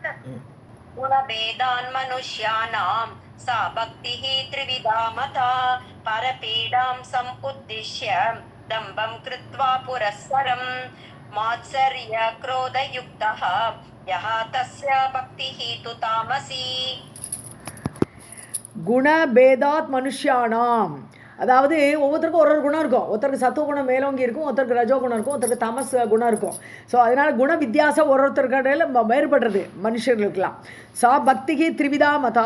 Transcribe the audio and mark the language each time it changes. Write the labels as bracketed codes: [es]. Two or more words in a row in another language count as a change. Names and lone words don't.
[sa] गुणभेदान् मनुष्याणां सा भक्तिः त्रिविधा मता परपीडां समुद्दिश्य दम्भं कृत्वा पुरस्सरं मात्सर्य क्रोधयुक्तः यः तस्य भक्तिः तु तामसी. गुणभेदात् मनुष्याणाम्, [ta] அதாவது ஒவ்வொருத்தருக்கும் ஒரு குணம் இருக்கும். ஒருத்தருக்கு சத்துவ குணம் மேலோங்கி இருக்கும், ஒருத்தருக்கு ரஜோ குணம் இருக்கும், ஒருத்தருக்கு தமஸ் குணம் இருக்கும். ஸோ அதனால் குண வித்தியாசம் ஒருத்தருக்கடையில் வேறுபடுறது மனுஷர்களுக்கெல்லாம். [sa] सा भक्तिः त्रिविधा मता.